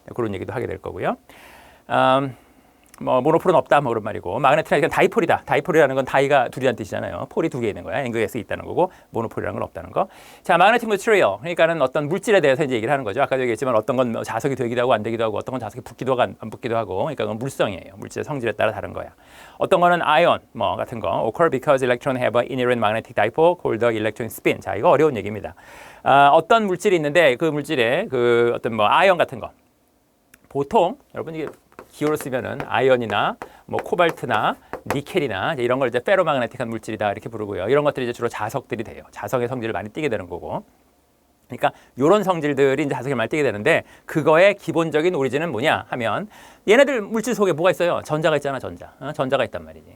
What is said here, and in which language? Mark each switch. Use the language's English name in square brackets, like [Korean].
[Korean] 그런 얘기도 하게 될 거고요. 뭐 모노폴은 없다 뭐 그런 말이고 마그네틱은 다이폴이다. 다이폴이라는 건 다이가 둘이란 뜻이잖아요. 폴이 두 개 있는 거야. N극에서 있다는 거고 모노폴이라는 건 없다는 거. 자, 마그네틱 머티리얼 그러니까는 어떤 물질에 대해서 이제 얘기를 하는 거죠. 아까도 얘기했지만 어떤 건 자석이 되기도 하고 안 되기도 하고 어떤 건 자석이 붙기도 하고 안 붙기도 하고 그러니까 그건 물성이에요. 물질의 성질에 따라 다른 거야. 어떤 거는 아이온 뭐 같은 거 [English] occur because electron have an inherent magnetic dipole called the electron spin. [Korean] 자, 이거 어려운 얘기입니다. 어떤 물질이 있는데 그 물질에 그 어떤 뭐 아이온 같은 거 보통 여러분 이게 기호로 쓰면은 아이언이나 뭐 코발트나 니켈이나 이제 이런 걸 이제 페로마그네틱한 물질이다 이렇게 부르고요. 이런 것들이 이제 주로 자석들이 돼요. 자석의 성질을 많이 띠게 되는 거고. 그러니까 이런 성질들이 이제 자석을 많이 띠게 되는데 그거의 기본적인 오리진은 뭐냐 하면 얘네들 물질 속에 뭐가 있어요? 전자가 있잖아, 전자. 전자가 있단 말이지.